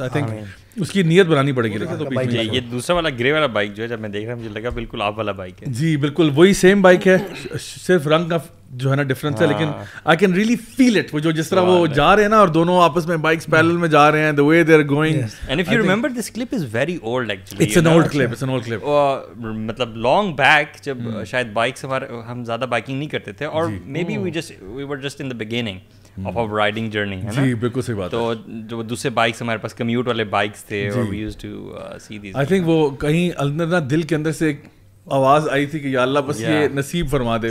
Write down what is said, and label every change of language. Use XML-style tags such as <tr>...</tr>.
<en>I think</en> <ur>اس کی نیت بنانی پڑے گی. یہ دوسرا والا گرے والا بائک جو ہے، جب میں دیکھ رہا ہوں مجھے لگا بالکل آپ والا بائک ہے. جی بالکل وہی سیم بائک ہے، صرف رنگ کا جو ہے نا ڈفرنس ہے، لیکن</ur> <en>I can really feel it.</en> <ur>وہ جو جس طرح وہ جا رہے ہیں نا اور دونوں آپس میں بائکس پیرل میں جا رہے ہیں،</ur> <en>the way they are going. And if you remember, this clip is very old actually. It's an old clip. It's an old clip.</en> <ur>مطلب</ur> <en>long back</en> <ur>جب شاید بائکس ہم زیادہ بائکنگ نہیں کرتے تھے، اور</ur> <en>maybe we were just in the beginning of our riding journey,</en> <ur>ہے نا. جی بالکل صحیح بات. تو جو دوسرے بائکس ہمارے پاس کمیوٹ والے بائکس تھے، اور</ur> <en>we used to see these. I think</en> <ur>وہ کہیں اندر نا دل کے اندر سے ایک آواز آئی تھی کہ یا اللہ بس یہ نصیب فرما دے.</ur>